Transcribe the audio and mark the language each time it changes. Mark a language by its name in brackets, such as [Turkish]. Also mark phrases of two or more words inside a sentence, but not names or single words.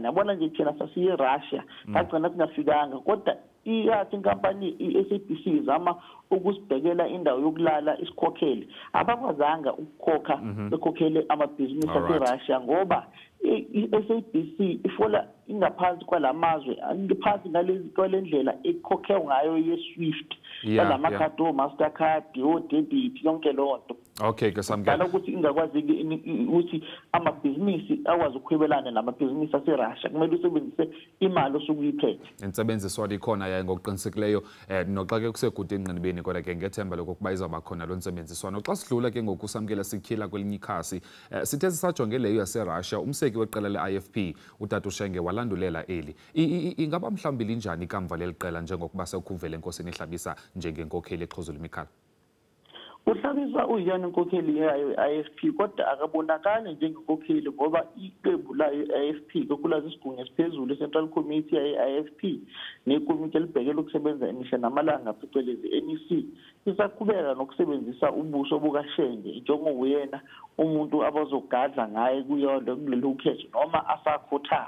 [Zulu] Yabona nje thina sasiye eRussia kagcina singafikanga, kodwa iyathi inkampani i-SABC izama ukusibhekela indawo yokulala isikhokhele, abakwazanga ukukhokha bekhokhele amabhizinisi aseRussia ngoba i-SABC ifola ingaphansi kwalamazwe, ngaphansi ngale ndlela ekhokhelwa ngayo ye-Swift kalamakhadi o-Mastercard, o-debit, yonke lonto. Okay, ke samukela ukuthi ingakwazi ukuthi amabhizinisi akwazi ukuhwebelana namabhizinisi aseRussia, kumele usebenzise imali osukuyiphethe. [Xhosa] Insebenziswano ikhona yaye ngokuqinisekileyo noxa ke kusegude enqinibeni kodwa ke ngethemba lokuba izawuba khona lo nsebenziswano. Xa sidlula ke ngokusamkela sikhila kwelinye ikhasi sithe sisajonge leyo yaseRussia, umseki weqela le-IFP utata uShenge walandulela eli. Ingaba mhlawumbi linjani ikamva leli qela njengokuba sekuvele enkosini ehlabisa njengenkokheli exhuzula imikhala? [Zulu] Uhlabisa uyiyona inkokheli yayo i-IFP kodwa akabonakali njengenkokheli ngoba iqembu layo i-IFP kokulazi isigungu esiphezulu i-Central Committee ye-IFP nekomiti elibhekele ukusebenza imihla namalanga phecelezi NEC isaqhubeka nokusebenzisa ubuso bukaShenge njengowuyena umuntu abazogadla ngaye kuyona kulelo khetho noma asakhothama.